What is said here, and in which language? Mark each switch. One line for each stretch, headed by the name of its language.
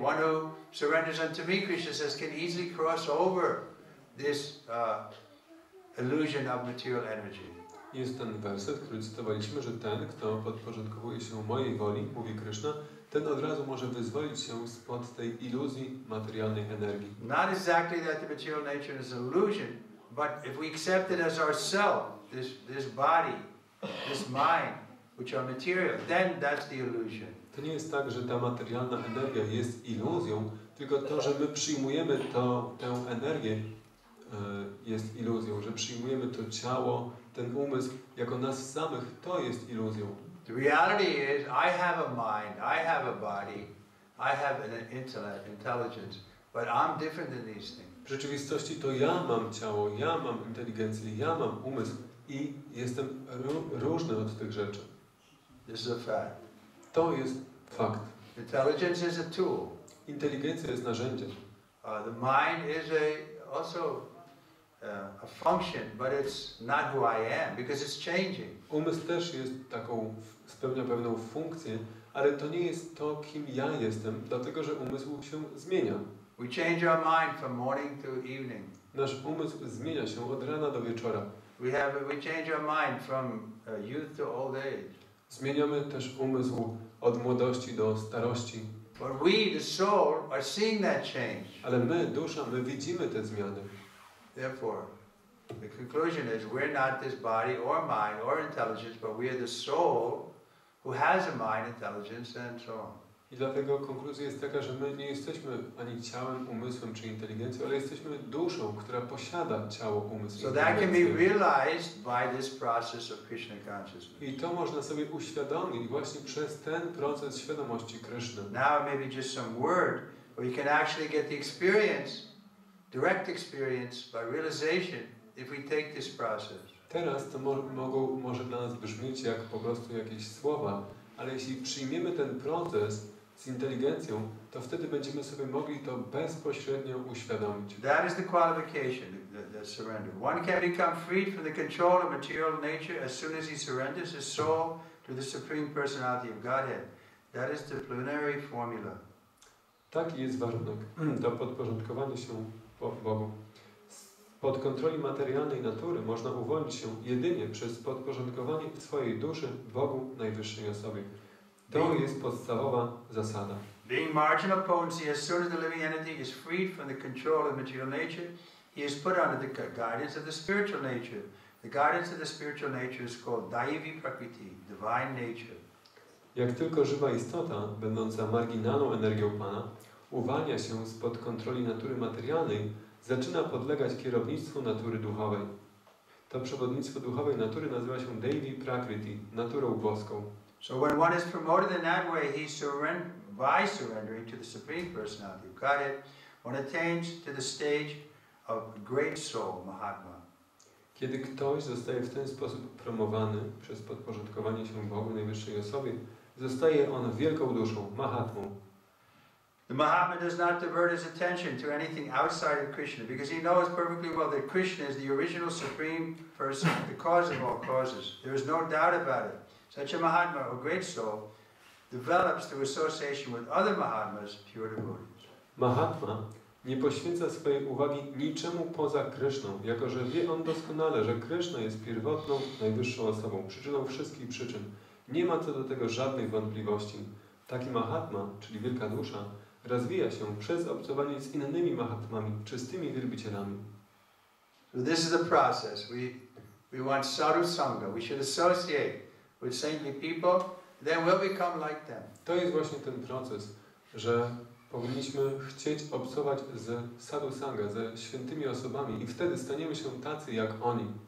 English: One who surrenders unto me, Krishna says, can easily cross over this illusion of material energy.
Polish: Jest ten werset, który cytowaliśmy, że ten, kto podporządkowuje się mojej woli, mówi Kryszna, ten od razu może wyzwolić się spod tej iluzji materialnej energii.
English: Not exactly that the material nature is an illusion, but if we accept it as ourself, this body, this mind, which are material, then that's the illusion.
Polish: To nie jest tak, że ta materialna energia jest iluzją, tylko to, że my przyjmujemy tę energię, jest iluzją, że przyjmujemy to ciało, ten umysł jako nas samych, to jest iluzją.
English: The reality is, I have a mind, I have a body, I have an intellect, intelligence, but I'm different than these things.
Polish: W rzeczywistości to ja mam ciało, ja mam inteligencję, ja mam umysł i jestem różny od tych rzeczy.
English: This is a fact.
Polish: To jest fakt.
English: Intelligence is a tool.
Polish: Inteligencja jest narzędziem.
English: The mind is also a function, but it's not who I am, because it's changing.
Polish: Umysł też jest spełnia pewną funkcję, ale to nie jest to, kim ja jestem, dlatego że umysł się zmienia.
English: We change our mind from morning to evening.
Polish: Nasz umysł zmienia się od rana do wieczora.
English: We change our mind from youth to old age.
Polish: Zmieniamy też umysł od młodości do starości.
English: But we, the soul, are seeing that change.
Polish: Ale my, dusza, my widzimy te zmiany.
English: Therefore, the conclusion is we're not this body or mind or intelligence, but we are the soul who has a mind, intelligence, and so on.
Polish: I dlatego konkluzja jest taka, że my nie jesteśmy ani ciałem, umysłem czy inteligencją, ale jesteśmy duszą, która posiada ciało, umysł i
English: So that can be
Polish: inteligencję.
English: realized by this process of Krishna consciousness.
Polish: I to można sobie uświadomić właśnie przez ten proces świadomości Kryszny.
English: Now maybe just some word where you can actually get the experience, direct experience by realization if we take this process.
Polish: Teraz to może dla nas brzmieć jak po prostu jakieś słowa, ale jeśli przyjmiemy ten proces z inteligencją, to wtedy będziemy sobie mogli to bezpośrednio uświadomić.
English: That is the qualification, the surrender. One can become freed from the control of material nature as soon as he surrenders his soul to the Supreme Personality of Godhead. That is the preliminary formula.
Polish: Taki jest warunek do podporządkowania się Bogu. Spod kontroli materialnej natury można uwolnić się jedynie przez podporządkowanie swojej duszy Bogu najwyższej osobie. To jest podstawowa zasada.
English: Being marginal potency, as soon as the living entity is freed from the control of material nature, he is put under the guidance of the spiritual nature. The guidance of the spiritual nature is called Daivi Prakriti, divine nature.
Polish: Jak tylko żywa istota, będąca marginalną energią Pana, uwalnia się spod kontroli natury materialnej, zaczyna podlegać kierownictwu natury duchowej. To przewodnictwo duchowej natury nazywa się Daivi Prakriti, naturą boską.
English: So when one is promoted in that way, by surrendering to the Supreme Personality of Godhead, one attains to the stage of great soul, Mahatma.
Polish: Kiedy ktoś zostaje w ten sposób promowany przez podporządkowanie się Bogu najwyższej osobie, zostaje on wielką duszą, Mahatmą.
English: The Mahatma does not divert his attention to anything outside of Krishna, because he knows perfectly well that Krishna is the original Supreme Person, the cause of all causes. There is no doubt about it. Such a Mahatma, or great soul, develops through association with other Mahatmas, pure devotees.
Polish: Mahatma nie poświęca swojej uwagi niczemu poza Kryszną, jako że wie on doskonale, że Kryszna jest pierwotną, najwyższą osobą, przyczyną wszystkich przyczyn. Nie ma co do tego żadnych wątpliwości. Taki Mahatma, czyli wielka dusza, rozwija się przez obcowanie z innymi Mahatmami, czystymi wielbicielami.
English: So this is the process. We want sadhu sangha. We should associate with saintly people, then we'll become like them.
Polish: To jest właśnie ten proces, że powinniśmy chcieć obcować z sadhu sangha, ze świętymi osobami i wtedy staniemy się tacy jak oni.